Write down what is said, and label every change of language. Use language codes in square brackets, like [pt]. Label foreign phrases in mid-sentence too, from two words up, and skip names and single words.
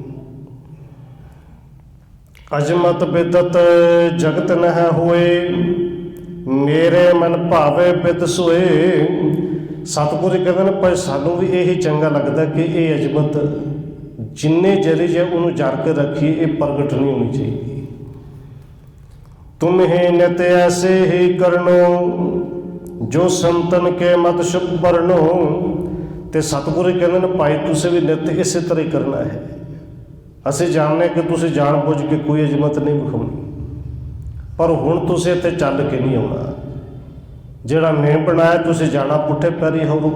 [bra] अजमत बिदत जगत नहि होए, मेरे मन भावे बिद सोए। [pa] ਸਤਿਗੁਰੂ ਕਹਿੰਦੇ ਨੇ ਭਾਈ ਸਾਨੂੰ ਵੀ ਇਹੀ ਚੰਗਾ ਲੱਗਦਾ ਕਿ ਇਹ ਅਜਮਤ ਜਿੰਨੇ ਜਰੀ ਜੇ ਉਹਨੂੰ ਜਰ ਕੇ ਰੱਖੀਏ, ਇਹ ਪ੍ਰਗਟ ਨਹੀਂ ਹੋਣੀ ਚਾਹੀਦੀ। [bra] तुम्हें नित ऐसे ही करनो, जो संतन के मत शुभ बरनो। [pa] ਤੇ ਸਤਿਗੁਰੂ ਕਹਿੰਦੇ ਨੇ ਭਾਈ ਤੁਸੀਂ ਵੀ ਨਿਤ ਇਸੇ ਤਰ੍ਹਾਂ ਹੀ ਕਰਨਾ ਹੈ। ਅਸੀਂ ਜਾਣਦੇ ਕਿ ਤੁਸੀਂ ਜਾਣ ਬੁੱਝ ਕੇ ਕੋਈ ਅਜ਼ਮਤ ਨਹੀਂ ਵਿਖਾਉਣੀ, ਪਰ ਹੁਣ ਤੁਸੀਂ ਇੱਥੇ ਚੱਲ ਕੇ ਨਹੀਂ ਆਉਣਾ। ਜਿਹੜਾ ਨੇਮ ਬਣਾਇਆ ਤੁਸੀਂ ਜਾਣਾ ਪੁੱਠੇ ਪੈਰੀ ਹੋ।